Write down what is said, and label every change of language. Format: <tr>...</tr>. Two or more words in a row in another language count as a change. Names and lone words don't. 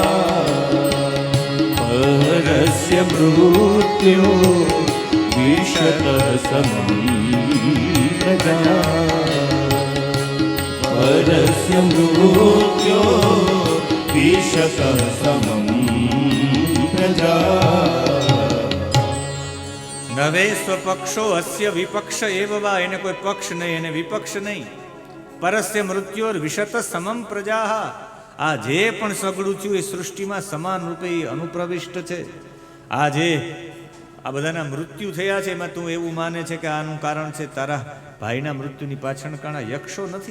<sa>परस्य मृत्यो विशतसमं प्रजा परस्य मृत्यो विशतसमं प्रजा। નવે સ્વપક્ષો અસ્ય વિપક્ષ એવ વા,</sa> <gu>એને કોઈ પક્ષ નહીં એને વિપક્ષ નહીં.</gu> <sa>પરસ્ય મૃત્યોર વિશત સમમ પ્રજા,</sa> <gu>આ જે પણ સગડું થયું એ સૃષ્ટિમાં સમાન રૂપે અનુપ્રવિષ્ટ છે. આ જે આ બધાના મૃત્યુ થયા છે એમાં તું એવું માને છે કે આનું કારણ છે તારા ભાઈના મૃત્યુની પાછળ કાણા યક્ષો નથી.</gu>